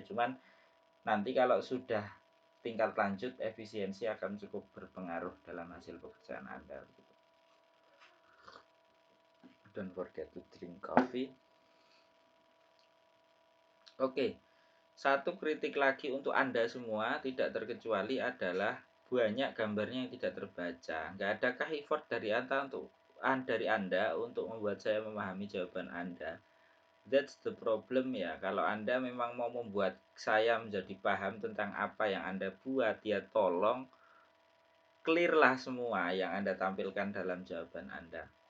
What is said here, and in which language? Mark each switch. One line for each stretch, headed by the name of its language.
Indonesian: Cuman nanti kalau sudah tingkat lanjut efisiensi akan cukup berpengaruh dalam hasil pekerjaan Anda.
English: Don't forget to drink coffee.
Indonesian: Oke, satu kritik lagi untuk Anda semua tidak terkecuali adalah banyak gambarnya yang tidak terbaca. Nggak adakah effort dari Anda untuk membuat saya memahami jawaban Anda?
English: That's the problem
Indonesian: ya. Kalau Anda memang mau membuat saya menjadi paham tentang apa yang Anda buat, ya tolong clear lah semua yang Anda tampilkan dalam jawaban Anda.